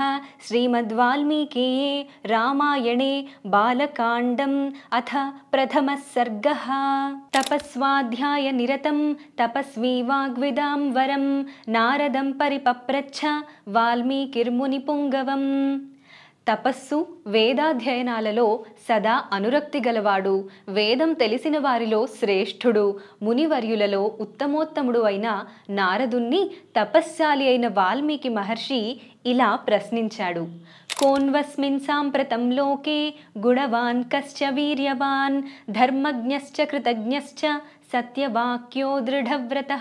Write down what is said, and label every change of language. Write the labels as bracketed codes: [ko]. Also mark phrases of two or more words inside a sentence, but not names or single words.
[sa] श्रीमद्वाल्मीकीये रामायणे बालकाण्डम् अथ प्रथमः सर्गः। तपस्वाध्यायनिरतं तपस्वी वाग्विदां वरं नारदं परिपप्रच्छ वाल्मीकिर्मुनिपुङ्गवम्। [te] తపస్సు వేదాధ్యయనాలలో సదా అనురక్తి గలవాడు, వేదం తెలిసిన వారిలో శ్రేష్ఠుడు, మునివర్యులలో ఉత్తమోత్తముడు అయిన నారదుణ్ణి తపశ్శాలి అయిన వాల్మీకి మహర్షి ఇలా ప్రశ్నించాడు. [sa] కోన్వస్మిన్ సాంప్రతం లోకే గుణవాన్ కశ్చ వీర్యవాన్ ధర్మజ్ఞశ్చ కృతజ్ఞశ్చ సత్యవాక్యో దృఢవ్రతః.